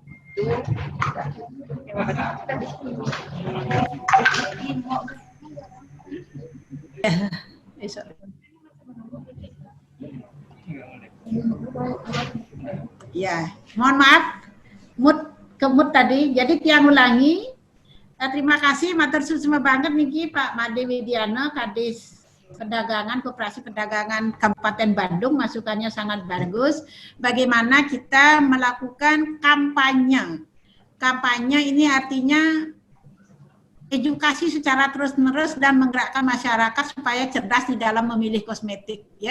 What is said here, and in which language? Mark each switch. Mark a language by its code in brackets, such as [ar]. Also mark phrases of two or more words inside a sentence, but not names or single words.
[id] Ya, mohon maaf, kemut tadi. Jadi tiang ulangi. Terima kasih, [jv] matur suwun banget niki Pak Made Widiano, [id] Kadis Perdagangan, Koperasi Perdagangan Kabupaten Bandung, masukannya sangat bagus. Bagaimana kita melakukan kampanye? Kampanye ini artinya edukasi secara terus-menerus dan menggerakkan masyarakat supaya cerdas di dalam memilih kosmetik, ya.